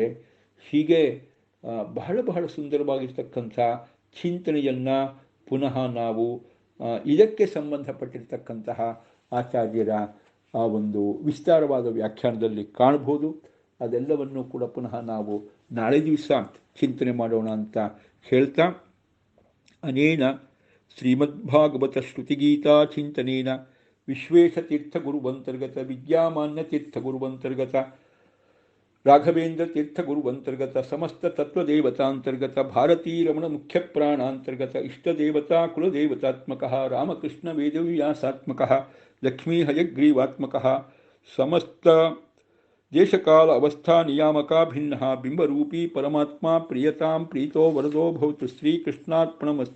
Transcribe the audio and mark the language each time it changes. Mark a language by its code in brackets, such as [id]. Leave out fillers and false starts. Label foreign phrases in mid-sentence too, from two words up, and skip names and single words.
[kn] ಹೀಗೆ ಬಹಳ ಬಹಳ ಸುಂದರವಾಗಿರ್ತಕ್ಕಂಥ ಚಿಂತನೆಯನ್ನು ಪುನಃ ನಾವು ಇದಕ್ಕೆ ಸಂಬಂಧಪಟ್ಟಿರ್ತಕ್ಕಂತಹ ಆಚಾರ್ಯರ ಆ ಒಂದು ವಿಸ್ತಾರವಾದ ವ್ಯಾಖ್ಯಾನದಲ್ಲಿ ಕಾಣಬಹುದು. ಅದೆಲ್ಲವನ್ನು ಕೂಡ ಪುನಃ ನಾವು ನಾಳೆ ದಿವಸ ಚಿಂತನೆ ಮಾಡೋಣ ಅಂತ ಹೇಳ್ತಾ अनेन [sa] श्रीमद्भागवतश्रुतिगीताचिन्तनेन विश्वेशतीर्थगुरुवन्तर्गत विद्यामान्यतीर्थगुरुवन्तर्गत राघवेन्द्रतीर्थगुरुवन्तर्गत समस्ततत्त्वदेवतान्तर्गत भारतीरमणमुख्यप्राणान्तर्गत इष्टदेवता कुलदेवतात्मकः रामकृष्णवेदव्यासात्मकः लक्ष्मीहयग्रीवात्मकः समस्त देशकाल अवस्था नियामका भिन्नः बिंबरूपी परमात्मा प्रियतां प्रीतो वरदो भवतु श्रीकृष्णार्पणमस्तु।